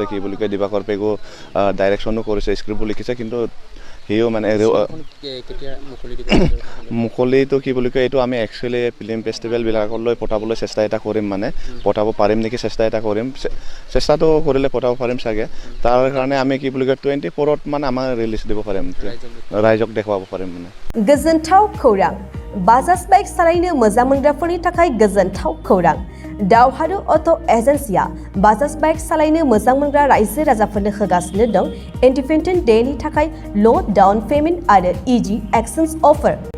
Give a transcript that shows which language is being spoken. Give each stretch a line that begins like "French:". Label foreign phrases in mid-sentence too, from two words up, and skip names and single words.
Assamese: কি বুলি কয় দিবাকৰ পেগু ডাইৰেকশ্যনো কৰিছে, স্ক্ৰিপ্টো লিখিছে, কিন্তু সিও মানে মুকলিটো কি বুলি কয় এইটো আমি একচুৱেলি
English: film festivalবিলাকলৈ
Assamese: পঠাবলৈ চেষ্টা এটা কৰিম, মানে পঠাব পাৰিম নেকি চেষ্টা এটা কৰিম। চেষ্টাটো কৰিলে পঠাব পাৰিম চাগে। তাৰ কাৰণে আমি কি বুলি কয় 24ত মানে আমাৰ ৰিলিজ দিব পাৰিম, ৰাইজক দেখুৱাব পাৰিম। মানে
Bodo: गोजोनथाव खौरां बाजाज बाइक सालायनो मोजां मोनग्राफोरनि थाखाय गोजोनथाव खौरां। दावहारु अट' एजेन्सिया बाजाज बाइक सालायनो मोजां मोनग्रा रायजो राजाफोरनो होगासिनो दं
English: Independent Dayनि
Bodo: थाखाय
English: low down payment
Bodo: आरो
English: easy exchange offer.